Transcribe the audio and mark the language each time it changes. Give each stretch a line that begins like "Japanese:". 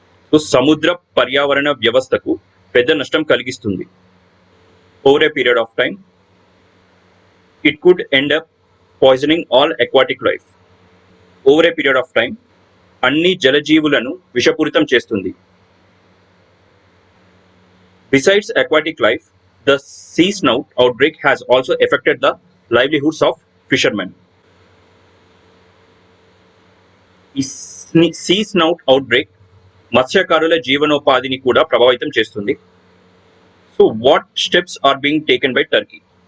Telugu: So సముద్ర పర్యావరణ వ్యవస్థకు పెద్ద నష్టం కలిగిస్తుంది.
English: Over a period of time it could end up poisoning all aquatic life. Over a period of time
Telugu: అన్ని జలజీవులను విషపూరితం చేస్తుంది.
English: Besides aquatic life, the sea snout outbreak has also affected the livelihoods of fishermen.
Telugu: ఈ see snout outbreak మత్స్యకారుల జీవనోపాధిని కూడా ప్రభావితం చేస్తుంది.
English: So what steps are being taken by Turkey?